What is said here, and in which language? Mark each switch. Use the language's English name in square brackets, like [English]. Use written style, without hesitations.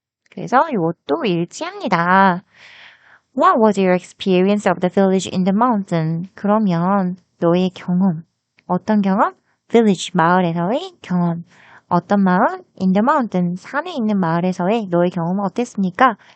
[Korean] 그래서 이것도 일치합니다. [English] What was your experience of the village in the mountain? [Korean] 그러면 너의 경험, 어떤 경험? village, 마을에서의 경험. 어떤 마을? [English] in the mountain, [Korean] 산에 있는 마을에서의 너의 경험은 어땠습니까?